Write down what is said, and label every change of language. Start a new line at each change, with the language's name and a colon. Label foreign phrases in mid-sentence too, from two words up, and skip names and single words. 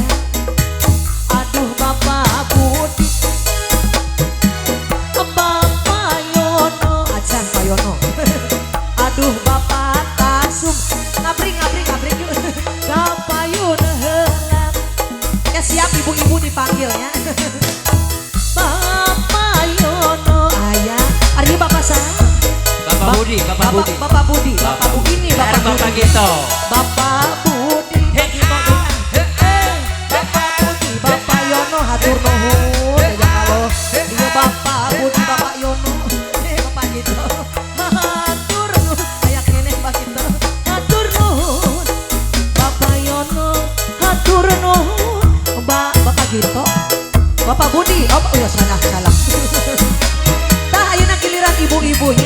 Sundanese: Aduh Bapak Budi. Bapak Yono, acan Pak Yono. Aduh Bapak Tasum, ngabring yuk. Kapayun heula.
Indonesian: Ya siap ibu-ibu dipanggilnya.
Sundanese: Bapak Yono aya. Ari Bapak saha? Bapak Budi, Bapak Budi. Bapak Budi, Bapak Budi, Bapak Bapak Gito. Bapak Budi. Bapak Budi, Bapak Yono hatur nuhun.
Indonesian: Ya kalau iya Bapak Budi, Bapak Yono, Bapak Gito.
Sundanese: Hatur nuhun, aya keneh Pak Gito. Hatur nuhun. Bapak Yono, hatur nuhun. Bapak Gito. Bapak Budi, oh ya salah. Tah ayeuna giliran ibu-ibunya.